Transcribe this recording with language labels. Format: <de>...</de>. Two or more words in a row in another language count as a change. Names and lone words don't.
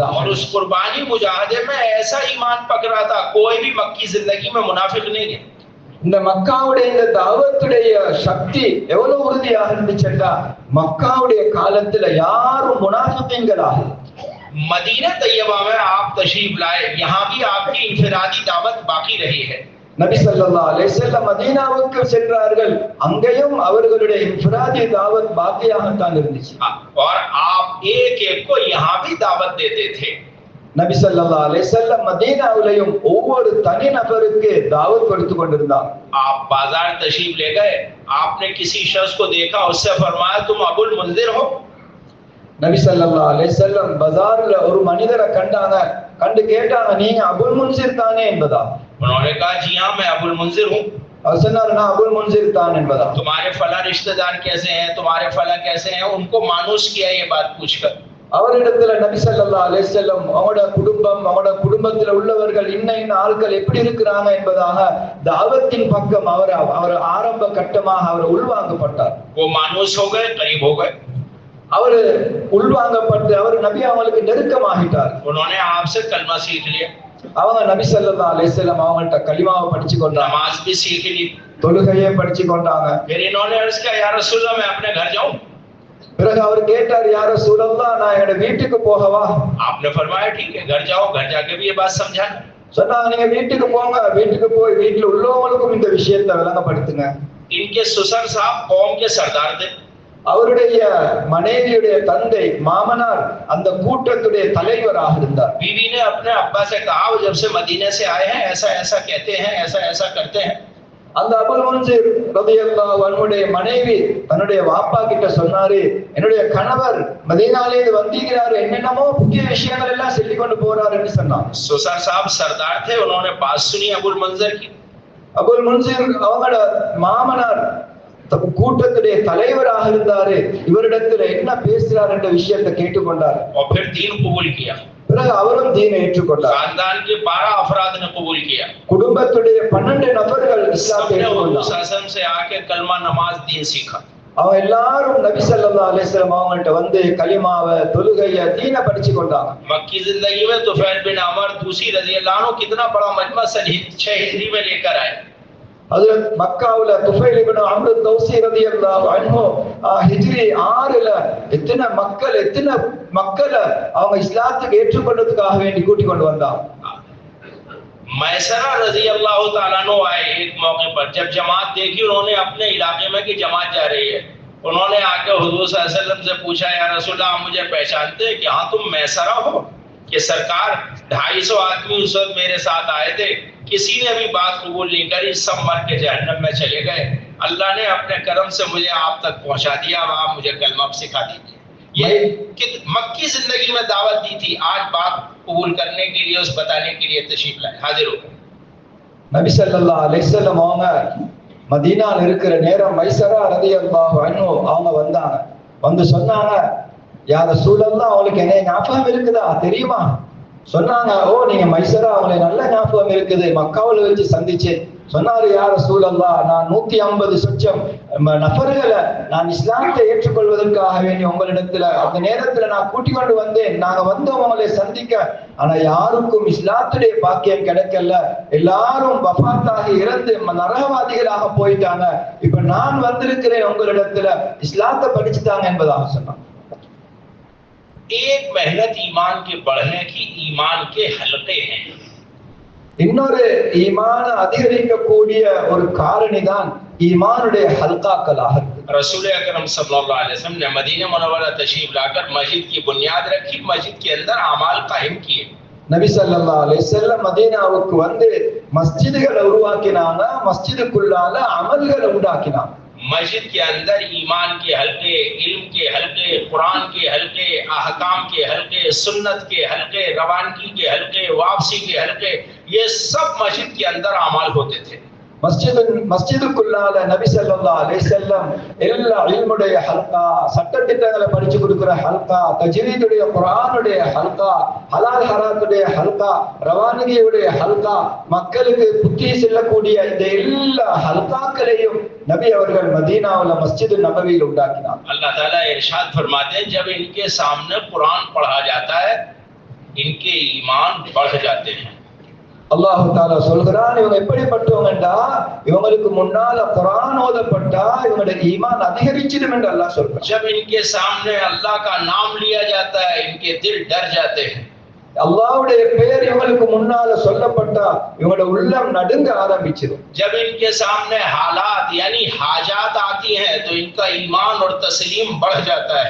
<hi>और उस कुर्बानी मुजाहिदे में ऐसा ईमान पकड़ा था, कोई भी मक्की जिंदगी में मुनाफिक नहीं है.</hi> <ta>இந்த மக்காவுடைய இந்த தாவத்துடைய சக்தி எவ்வளவு உறுதியாக இருந்துச்சுன்னா மக்காவுடைய காலத்துல யாரும் முனாஃபிகீன்களாக.</ta> <hi>मदीना तैयबा में आप तशरीफ लाए, यहाँ भी आपकी इनफिरादी दावत बाकी रही है.</hi> <ta>நபி</ta> <ar>صلى الله عليه وسلم</ar> <ta>மதீனாவுக்கு சென்றார்கள். அங்கேயும் அவர்களுடைய இன்ஃபிராதி தாவத் பாக்கியாகத்தான் இருந்துச்சு.</ta> <hi>और आप एक एक को यहाँ भी दावत देते थे.</hi> <ta>நபி</ta> <ar>صلى الله عليه وسلم</ar> <ta>மதீனாவுலயும் ஒவ்வொரு தனி நபருக்கு தாவத் கொடுத்து கொண்டிருந்தார்.</ta> <hi>आप बाजार तशरीफ ले गए, आपने किसी शख्स को देखा, उससे फरमाया तुम अबुल मुंजिर हो.</hi> <ta>நபி</ta> <ar>صلى الله عليه وسلم</ar> <ta>பஜார்ல ஒரு மனிதரை கண்டாங்க. கண்டு கேட்டாங்க, நீங்க அபுல் முன்சிர் தானே என்பதா?</ta> <hi>उन्होंने कहा जी हाँ मैं अबुल मुंजिर हूँ.</hi> <ta>அவர் சொன்னார், நான் அபுல் முன்சிர் தான் என்பதா?</ta> <hi>तुम्हारे फला रिश्तेदार कैसे हैं, तुम्हारे फला कैसे हैं, उनको मानूस किया ये बात पूछकर.</hi> <ta>அவரிடத்துல நபி</ta> <ar>صلى الله عليه وسلم</ar> <ta>அவங்களோட குடும்பம், அவங்களோட குடும்பத்துல உள்ளவர்கள் இன்ன ஆட்கள் எப்படி இருக்கிறாங்க என்பதாக தாவத்தின் பக்கம் அவர் ஆரம்ப கட்டமாக அவர் உள்வாங்கப்பட்டார்.</ta> <hi>वो मानूस हो गए, करीब हो गए.</hi> <ta>அவர் உள்வாங்கப்பட்டு அவர் நபி அவங்களுக்கு நெருக்கமாகிட்டார்.</ta> <hi>उन्होंने आपसे कलमा सीख लिया,</hi> <ta>அவங்க நபி</ta> <ar>صلى الله عليه وسلم</ar> <ta>அவங்கள்ட்ட கலிமாவை படிச்சு கொண்டாங்க,</ta> <hi>नमाज भी सीख ली.</hi> <ta>தொழுகையை படிச்சு கொண்டாங்க.</ta> <hi>फिर इन्होंने अर्ज किया</hi> <ar>يا رسول الله</ar> <hi>मैं अपने घर जाऊं.</hi> <ta>பிறகு அவர் கேட்டார்,</ta> <ar>يا رسول الله</ar> <ta>நான் என்னோட வீட்டுக்கு போகவா?</ta> <hi>आपने फरमाया ठीक है घर जाओ, घर जाके भी ये बात समझाना.</hi> <ta>சொன்னாங்க, நீங்க வீட்டுக்கு போங்க, வீட்டுக்கு போய் வீட்டுல உள்ளவங்களுக்கும் இந்த விஷயத்தை விளங்கப்படுத்துங்க.</ta> <hi>इनके ससुर साहब कौम के सरदार थे.</hi> <ta>அவருடைய மனைவியுடைய தந்தை மாமனார் அந்த கூட்டத்துடைய தலைவராக இருந்தார்.</ta> <hi>बीवी ने अपने अब्बा से कहा जब से मदीने से आए हैं ऐसा ऐसा कहते हैं, ऐसा ऐसा करते हैं.</hi> <ta>அந்த அபுல் முன்சிர்</ta> <ar>رضي الله عنه</ar> <ta>மனைவி தன்னுடைய வாப்பா கிட்ட சொன்னாரு, என்னுடைய கணவர் மதீனாலே வந்திருக்கிறாரு, என்னென்னமோ புதிய விஷயங்கள் எல்லாம் சொல்லிக் கொண்டு போறாரு என்று சொன்னார்.</ta> <hi>ससुर साहब सरदार थे, उन्होंने बात सुनी अबुल मंजर की.</hi> <ta>அபுல் முன்சிர் அவங்களோட மாமனார் கூட்டத்துடைய தலைவராக இருந்தாரு. இவரிடத்துல என்ன பேசுறார் என்ற விஷயத்தை கேட்டுக்கொண்டார்.</ta> <hi>और फिर दीन कबूल किया.</hi> <ta>பிறகு அவரும் தீனை ஏற்றுக்கொண்டார்.</ta> <hi>खानदान के 12 अफराद ने कबूल किया.</hi> <ta>குடும்பத்துடைய 12 நபர்கள் இஸ்லாத்தை ஏற்றுக்கொண்டார்.</ta> <hi>शासन से आके कलमा नमाज दीन सीखा.</hi> <ta>அவங்க எல்லாரும் நபி</ta> <ar>صلى الله عليه وسلم</ar> <ta>அவங்கள்ட்ட வந்து கலிமாவை, தொழுகையை, தீனை படிச்சு கொண்டாங்க.</ta> <hi>मक्की जिंदगी में तुफैल बिन अमर दूसरी</hi> <ar>رضي الله عنه</ar> <hi>कितना बड़ा मजमा सन 6 हिजरी में लेकर आए.</hi> <ta>ஹஜ்ரத் மக்காவுல துஃபைல் இப்னு அம்ர் தௌசி</ta> <ar>رضي الله عنه</ar> <ta>ஹிஜ்ரி 6ல எத்தனை மக்களை அவங்க இஸ்லாத்துக்கு ஏற்றுக்கொண்டதுக்காக வேண்டி கூட்டிக் கொண்டு வந்தாங்க.</ta> <hi>मैसरा</hi> <ar>رضي الله تعالى عنه</ar> <hi>आए एक मौके पर, जब जमात देखी उन्होंने अपने इलाके में कि जमात जा रही है, उन्होंने आके हुजूर</hi> <ar>صلى الله عليه وسلم</ar> <hi>से पूछा,</hi> <ar>يا رسول الله</ar> <hi>आप मुझे पहचानते हैं कि हाँ तुम मैसरा हो? कि सरकार 250 आदमी उस वक्त मेरे साथ आए थे, किसी ने भी बात कबूल नहीं करी, सब मर के जहन्नम में चले गए, अल्लाह ने अपने करम से मुझे आप तक पहुंचा दिया, अब आप मुझे कलमा सिखा दीजिए। ये कि मक्की जिंदगी में दावत दी थी, आज बात कबूल करने के लिए, उस बताने के लिए तशरीफ लाए, हाजिर हो गए।</hi> <ta>நபி</ta> <ar>صلى الله عليه وسلم</ar> <ta>அவங்க மதீனால இருக்கிற நேரம் மைசரா</ta> <ar>رضي الله عنه</ar> <ta>அவங்க வந்தாங்க. வந்து சொன்னாங்க,</ta> <ar>يا رسول الله</ar> <ta>அவங்களுக்கு என்ன ஞாபகம் இருக்குதா தெரியுமா? சொன்னாங்க, ஓ நீங்க மைசரா, அவங்களுக்கு நல்ல ஞாபகம் இருக்குது, மக்காவுல வச்சு சந்திச்சேன். சொன்னாரு,</ta> <ar>يا رسول الله</ar> <ta>நான் 150 சொச்சம் நபர்களை நான் இஸ்லாத்தை ஏற்றுக்கொள்வதற்காக வேண்டி உங்களிடத்துல அந்த நேரத்துல நான் கூட்டிக் கொண்டு வந்தேன். நாங்க வந்தோம் உங்களை சந்திக்க, ஆனா யாருக்கும் இஸ்லாத்துடைய பாக்கியம் கிடைக்கல, எல்லாரும் வஃபாத்தாகி இறந்து நரகவாதிகளாக போயிட்டாங்க. இப்ப நான் வந்திருக்கிறேன் உங்களிடத்துல, இஸ்லாத்தை படிச்சுட்டாங்க என்பதாக சொன்னாங்க.</ta> <hi>एक मेहनत ईमान के बढ़ने की ईमान के हलके हैं,</hi> <ta>இன்னொரு ஈமான அதிகரிக்கக்கூடிய ஒரு காரணி தான் ஈமானுடைய ஹல்காக்களாக இருக்கு.</ta> <hi>रसूल अकरम</hi> <ar>صلى الله عليه وسلم</ar> <hi>ने मदीना मुनव्वरा तशरीफ लाकर मस्जिद की बुनियाद रखी, मस्जिद के अंदर अमाल कायम किए।</hi> <ta>நபி</ta> <ar>صلى الله عليه وسلم</ar> <ta>மதீனாவுக்கு வந்து மஸ்ஜிதுகளை உருவாக்கினாங்க, மஸ்ஜிதுக்குள்ளால அமல்களை உண்டாக்கினாங்க.</ta> <hi>मस्जिद के अंदर ईमान के हल्के, इल्म के हल्के, कुरान के हल्के, अहकाम के हल्के, सुन्नत के हल्के, रवानगी के हल्के, वापसी के हल्के, ये सब मस्जिद के अंदर अमाल होते थे।</hi> <ta>மஸ்ஜிதுக்குள்ளால நபி</ta> <ar>صلى الله عليه وسلم</ar> <ta>எல்லா இல்முடைய ஹல்கா, சட்டதிட்டங்களை படிச்சு கொடுக்கிற ஹல்கா, தஜ்வீதுடைய குர்ஆனுடைய ஹல்கா, ஹலால் ஹராத்துடைய ஹல்கா, ரவானிகியுடைய ஹல்கா, மக்களுக்கு புத்தி செல்லக்கூடிய இந்த எல்லா ஹல்காக்களையும் नबी அவர்கள் மதீனாவுல மஸ்ஜித் நபவியில் உண்டாக்கினார்.</ta> <hi>अल्लाह ताला इरशाद फरमाते हैं, जब इनके सामने कुरान पढ़ा जाता है इनके ईमान बढ़ जाते हैं।</hi> <ta>அல்லாஹ் தஆலா சொல்கிறான், இவங்க எப்படிப்பட்டவங்கடா, இவங்களுக்கு முன்னால குர்ஆன் ஓதப்பட்டா இவங்களுடைய ஈமான் அதிகரிச்சிடும் என்று அல்லாஹ் சொல்றான்.</ta> <hi>जब इनके सामने अल्लाह का नाम लिया जाता है इनके दिल डर जाते हैं।</hi> <ta>அல்லாஹ்வுடைய பெயர் இவங்களுக்கு முன்னால சொல்லப்பட்டா இவங்களோட உள்ளம் நடுங்க ஆரம்பிச்சிடும்.</ta> <hi>जब इनके सामने हालात यानी हाजात आती हैं तो इनका ईमान और तस्लीम बढ़ जाता है।</hi>